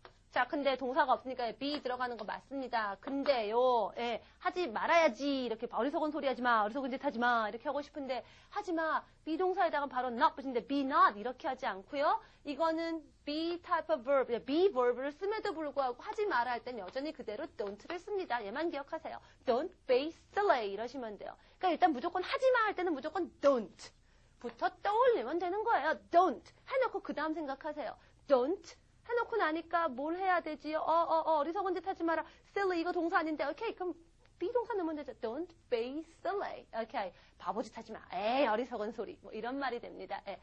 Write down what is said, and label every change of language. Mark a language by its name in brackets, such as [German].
[Korean] 자, 근데 동사가 없으니까 be 들어가는 거 맞습니다. 근데요, 예, 하지 말아야지. 이렇게 어리석은 소리 하지 마. 어리석은 짓 하지 마. 이렇게 하고 싶은데 하지 마. be 동사에다가 바로 not 붙이는데 [English] be not [Korean] 이렇게 하지 않고요. 이거는 [English] be type of verb, [Korean] be verb를 씀에도 불구하고 하지 마라 할 땐 여전히 그대로 don't를 씁니다. 얘만 기억하세요. [English] Don't be silly [Korean] 이러시면 돼요. 그러니까 일단 무조건 하지 마 할 때는 무조건 don't 부터 떠올리면 되는 거예요. don't 해놓고 그 다음 생각하세요. don't 해놓고 나니까 뭘 해야 되지요? 어리석은 짓 하지 마라. silly 이거 동사 아닌데. 오케이, 그럼 be 동사 넣으면 되죠. [English] Don't be silly. [Korean] 오케이, 바보짓 하지 마. 에이, 어리석은 소리. 뭐 이런 말이 됩니다.